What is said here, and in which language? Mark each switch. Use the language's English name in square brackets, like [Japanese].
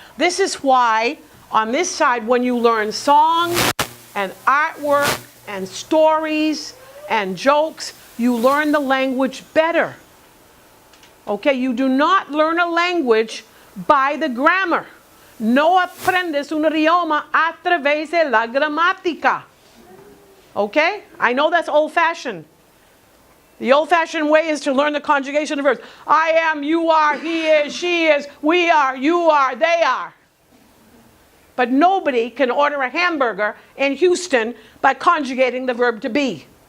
[English] This is why on this side, when you learn songs and artwork and stories and jokes, you learn the language better. Okay, you do not learn a language by the grammar. [Spanish] No aprendes un idioma a través de la gramática. [English] Okay? I know that's old-fashioned. The old-fashioned way is to learn the conjugation of verbs. I am, you are, he is, she is, we are, you are, they are. But nobody can order a hamburger in Houston by conjugating the verb to be.